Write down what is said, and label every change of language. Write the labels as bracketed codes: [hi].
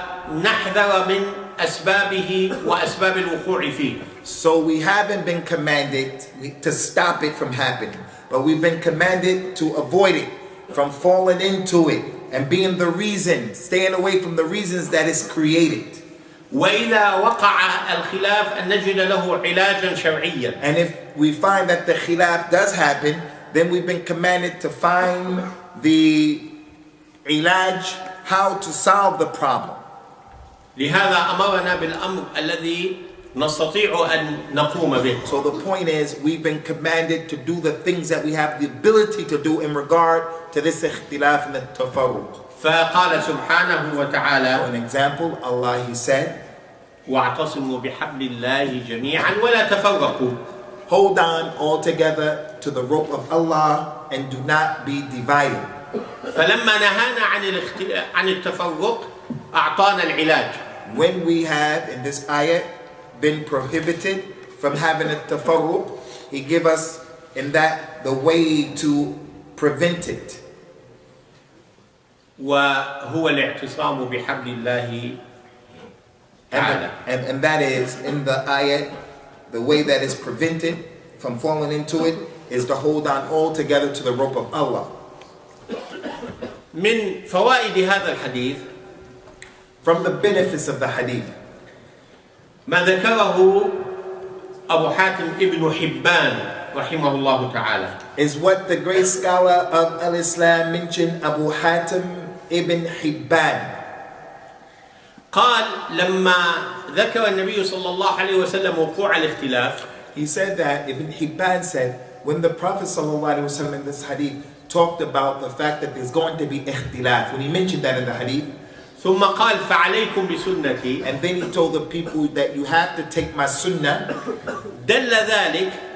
[ar] ونحذر من أسبابه وأسباب الوقوع فيه. [en] So we haven't been commanded to stop it from happening, but we've been commanded to avoid it, from falling into it, and being the reason, staying away from the reasons that it's created. [ar] وإذا وقع الخلاف أن نجد له علاجا شرعيا. [en] And if we find that the khilaf does happen, then we've been commanded to find the ilaj, how to solve the problem. [ar] لهذا أمرنا بالأمر الذي نستطيع أن نقوم به. [en] So the point is, we've been commanded to do the things that we have the ability to do in regard to this ikhtilaf and the tafarruq. [ar] فقال سبحانه وتعالى. [en] For an example, Allah, He said, [ar] واعتصموا بحبل الله جميعا ولا تفرقوا. [en] hold on all together to the rope of Allah and do not be divided. [ar] فلما نهانا عن التفرق أعطانا العلاج. [en] When we have in this ayah been prohibited from having a tafarruq, He give us in that the way to prevent it. [ar] وهو الاعتصام بحبل الله تعالى. [en] And that is in the ayah, the way that is prevented from falling into it is to hold on all together to the rope of Allah. [ar] من فوائد هذا الحديث, [en] from the benefits of the hadith, [ar] ما ذكره أبو حاتم ابن حبان رحمه الله تعالى, [en] is what the great scholar of Al-Islam mentioned, Abu Hatim ibn Hibban. [ar] قال لما ذكر النبي صلى الله عليه وسلم وقوع الاختلاف, [en] He said that, Ibn Hibban said, when the Prophet sallallahu alaihi wasallam in this hadith talked about the fact that there's going to be ikhtilaf, when he mentioned that in the hadith, [ar] ثم قال فعليكم بسنتي, [en] and then he told the people that you have to take my sunnah, [ar] دل ذلك